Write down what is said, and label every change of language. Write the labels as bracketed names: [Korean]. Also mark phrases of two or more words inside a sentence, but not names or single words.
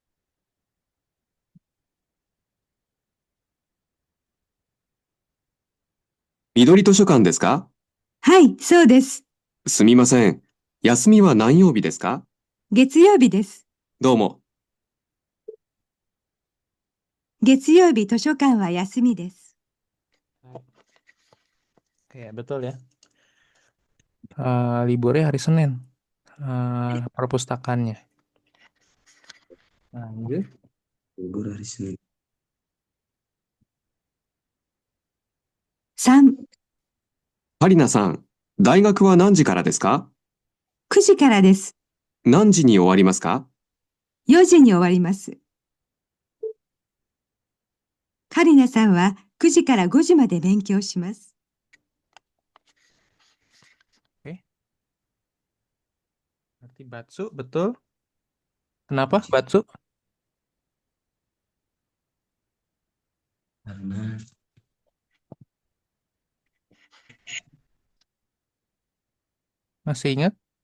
[Japanese] 緑図書館ですか？はい、そうです。すみません。休みは何曜日ですか？月曜日です。どうも。月曜日図書館は休みです。 [Indonesian] Oke, betul ya. Liburnya hari Senin. Perpustakaannya. Lanjut. Libur hari Senin. [Japanese] 3、パリナさん、大学は何時からですか？ 9時からです。何時に終わりますか？ 4時に終わります。カリナさんは9時から5時まで勉強します。 [Indonesian] Oke. Berarti Batsu, betul. Kenapa Batsu? Karena Masih ingat?